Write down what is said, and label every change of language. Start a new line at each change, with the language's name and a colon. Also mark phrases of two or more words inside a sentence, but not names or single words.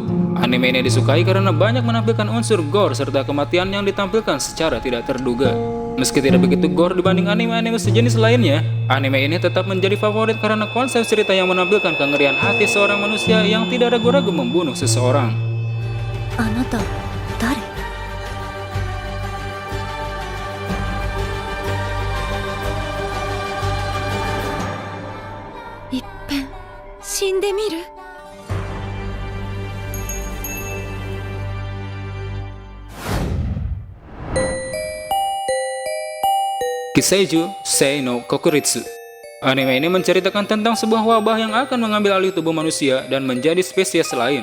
Indonesian: Anime ini disukai karena banyak menampilkan unsur gore serta kematian yang ditampilkan secara tidak terduga. Meski tidak begitu gore dibanding anime-anime sejenis lainnya, anime ini tetap menjadi favorit karena konsep cerita yang menampilkan kengerian hati seorang manusia yang tidak ragu-ragu membunuh seseorang.
Japanese: あなた誰？いっぺん死んでみる？
Indonesian: Kiseiju Sei no Kokuritsu. Anime ini menceritakan tentang sebuah wabah yang akan mengambil alih tubuh manusia dan menjadi spesies lain.